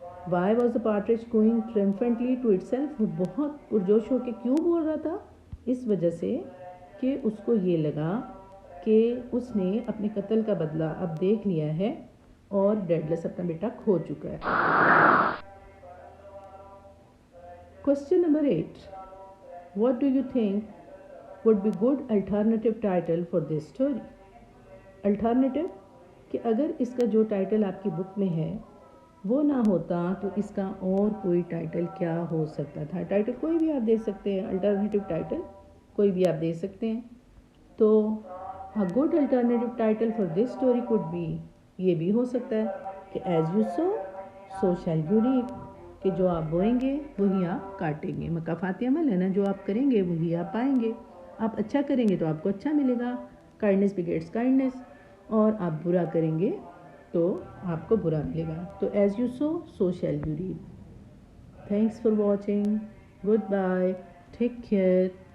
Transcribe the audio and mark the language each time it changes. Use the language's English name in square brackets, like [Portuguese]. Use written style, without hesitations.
[English] Why was the patronage going triumphantly to itself? [Urdu] وہ بہت پرجوش ہو کے کیوں بول رہا تھا؟ اس وجہ سے کہ اس کو یہ لگا کہ اس نے اپنے قتل کا بدلہ اب دیکھ لیا ہے اور ڈیڈلس اپنا بیٹا کھو چکا ہے. [English] Question number 8. What do you think would be good alternative title for this story? [Urdu] Alternative کہ اگر اس کا جو ٹائٹل آپ کی بک میں ہے وہ نہ ہوتا تو اس کا اور کوئی ٹائٹل کیا ہو سکتا تھا؟ ٹائٹل کوئی بھی آپ دے سکتے ہیں، الٹرنیٹیو ٹائٹل کوئی بھی آپ دے سکتے ہیں. تو [English] a good alternative title for this story could be، [Urdu] یہ بھی ہو سکتا ہے کہ [English] as you sow so shall you reap، [Urdu] کہ جو آپ بوئیں گے وہی آپ کاٹیں گے. مکافات عمل ہے نا، جو آپ کریں گے وہی آپ پائیں گے. آپ اچھا کریں گے تو آپ کو اچھا ملے گا، کائنڈنیس begets کائنڈنیس، اور آپ برا کریں گے تو آپ کو برا ملے گا. [English] تو as you sow so shall you reap. Thanks for watching. Goodbye. Take care.